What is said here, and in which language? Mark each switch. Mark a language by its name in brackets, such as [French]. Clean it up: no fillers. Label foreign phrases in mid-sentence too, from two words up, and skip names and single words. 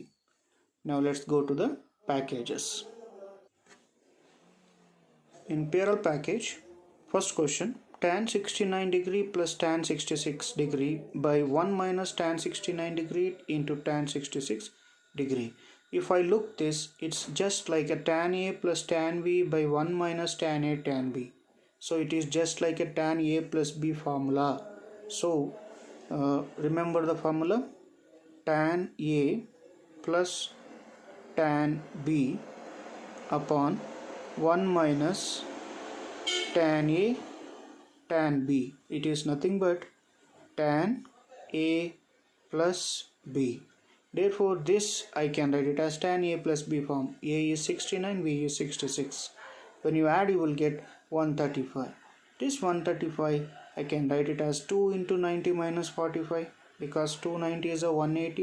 [English] Now let's go to the packages. In parallel package, first question, tan 69 degree plus tan 66 degree by 1 minus tan 69 degree into tan 66 degree. If I look this, it's just like a tan A plus tan B by 1 minus tan A tan B. So it is just like a tan A plus B formula. So remember the formula, tan A plus tan B upon 1 minus tan A tan B. It is nothing but tan A plus B. Therefore this I can write it as tan A plus B form. A is 69, B is 66. When you add you will get 135. This 135 I can write it as 2 into 90 minus 45 because 290 is a 180.